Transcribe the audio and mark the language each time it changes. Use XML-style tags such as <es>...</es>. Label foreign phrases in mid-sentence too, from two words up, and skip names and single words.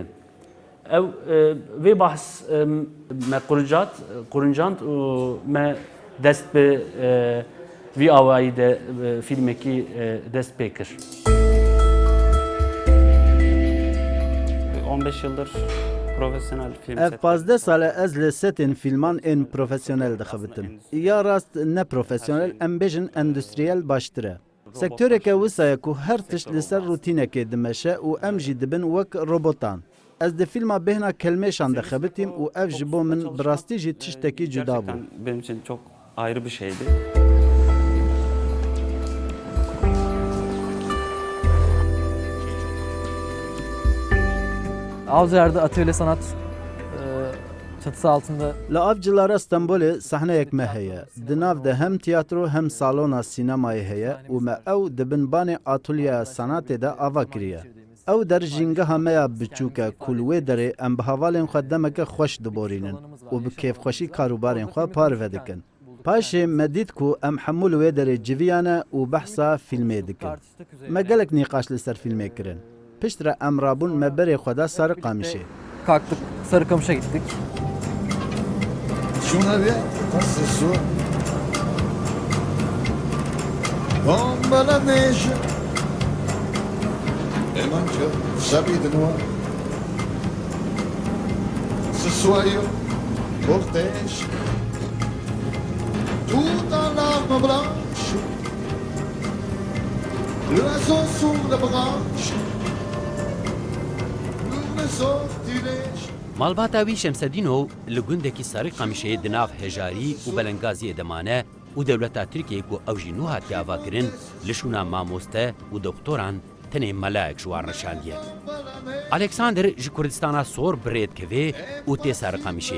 <ku>Ev vê bahs me qurincand û me dest bi vî awayî de filmekî dest pê kir.</ku> <tr>15 yıldır profesyonel film</tr> <ku>Ev 15 sale ez li setên filman ên profesyonel dixebitim. Ya rast ne profesyonel em bêjin endüstriyel baştir e. Sektöreke wisa ye ku her tişt li ser rûtînekê dimeşe û em jî dibin wek robotan. Ez di filma bêhna kelmêşan dixebitim û ev ji bo min bi rastî jî tiştekî cuda bû.</ku> <tr>Gerçekten benim için çok ayrı bir şeydi. Avcılar'da atölye sanat çatısı altında</tr> <ku>Li Avcılara Stenbolê sahneyek me heye. Di nav de hem tiyatro hem salona sînemayê heye û me ew dibin banê atölyeya sanatê de ava kiriye. Ew der jîngeha me ya biçûk e ku li wê derê em bi hevalên xwe demeke xweş diborînin û bi kêfxweşî karûbarên xwe parve dikin. Paşê me dît ku em hemû li wê derê civiyan e û behsa fîlmê dikin. Me gelek nîqaş li ser fîlmê kirin. Pişt re em rabûn me berê xwe da Sarıkamışê.</ku> <tr>kalktık Sarıkamış'a gittik. Şuna bir tasse tombe la neige et mangia sa vita noire.</tr> <fr>Ce soyeux cortège tout en larmes blanches, l'oiseau sur la branche, le sortilège.</fr> <ku>مالباتا وی شمسدینو li gundekî Sarıkamışê di nav hejarî û belengaziyê demane û dewleta Tirkiyeyê ku ew jî nû hatiye avakirin li şûna mamoste û doktoran tenê melek ji wan reşandiye. Alexander ji Kurdistana sor birêt kevê û tê Sarıkamışê.</ku>